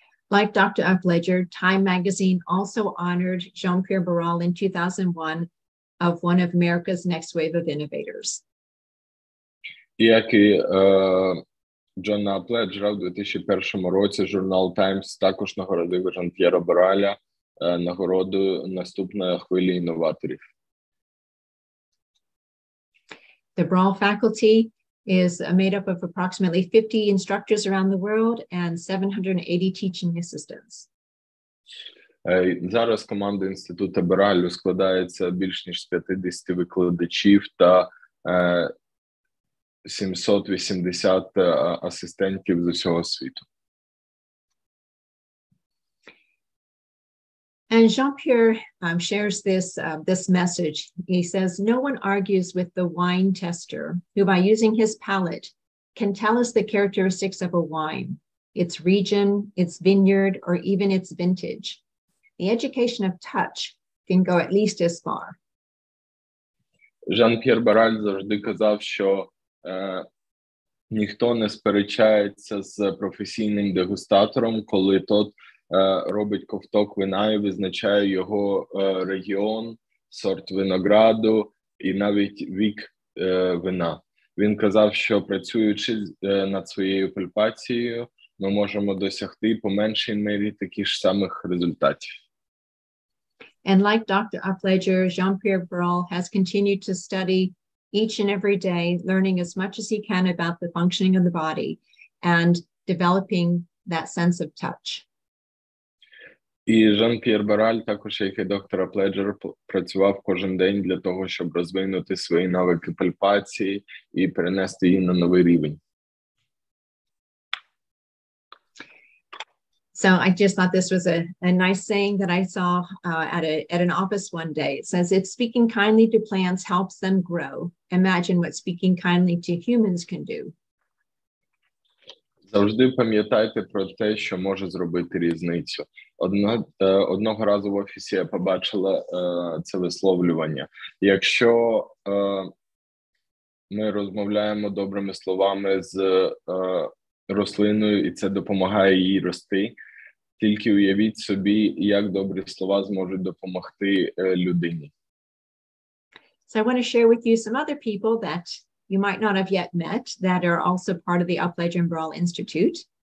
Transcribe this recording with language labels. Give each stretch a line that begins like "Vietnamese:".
English: Like Dr. Aplejera, Time magazine also honored Jean-Pierre Barral in 2001 of one of America's next wave of innovators.
Ukrainian: Як і Джона Апледжера в 2001 році журнал Times також нагородив Жан-П'єра Бараля нагородою «Наступна хвиля інноваторів».
English: The Barral faculty is made up of approximately 50 instructors around the world and 780 teaching assistants.
Ukrainian: Зараз команда Інституту Баралю складається більш ніж з 50 викладачів та 780 асистентів з усього світу.
English: And Jean-Pierre shares this message. He says, no one argues with the wine tester who by using his palate can tell us the characteristics of a wine, its region, its vineyard, or even its vintage. The education of touch can go at least as far.
Ukrainian: Жан-П'єр Бараль завжди казав, що ніхто не сперечається з професійним дегустатором, коли
Russian: тот
Ukrainian: робить ковток вина і визначає його регіон, сорт винограду і навіть вік вина. Він казав, що працюючи над своєю пальпацією, ми можемо досягти по меншій мірі таких ж самих результатів.
English: And like Dr. Aplejera, Jean-Pierre Barral has continued to study each and every day, learning as much as he can about the functioning of the body and developing that sense of touch.
Ukrainian: І Жан-П'єр Бараль, також як і доктор Апледжер, працював кожен день для того, щоб розвинути свої навики пальпації і перенести її на новий рівень.
English: So I just thought this was a nice saying that I saw at an office one day. It says, if speaking kindly to plants helps them grow, imagine what speaking kindly to humans can do.
Ukrainian: Завжди пам'ятайте про те, що може зробити різницю. Одного разу в офісі я побачила це висловлювання. Якщо ми розмовляємо добрими словами з рослиною, і це допомагає їй рости, тільки уявіть собі, як добрі слова зможуть допомогти людині.
English: So I want to share with you some other people that you might not have yet met that are also part of the Aplejera and Barral Institute.